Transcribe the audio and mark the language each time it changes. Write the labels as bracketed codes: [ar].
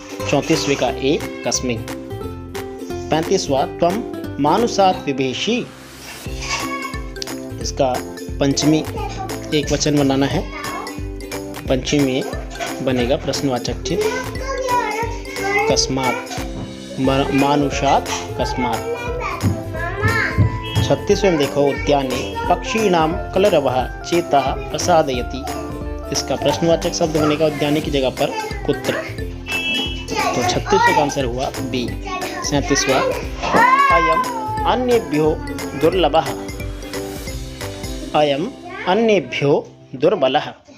[hi] 34वें का ए, [sa] कस्मै। 35वां त्वम मानुषात् विभेषी। [hi] इसका पंचमी एक वचन बनाना है, पंचमी में बनेगा प्रश्नवाचक चिन्ह कस्मात्, मानुषात् कस्मात्। 36वें में देखो, [sa] उद्याने पक्षीणां कलरवः चेतः प्रसादयति। [hi] इसका प्रश्नवाचक शब्द बनेगा उद्याने की जगह पर कुत्र। तो 36वें का आंसर हुआ बी। 37वां, [sa] अयम अन्येभ्यो दुर्लभः, अयम अन्येभ्यो दुर्बलः।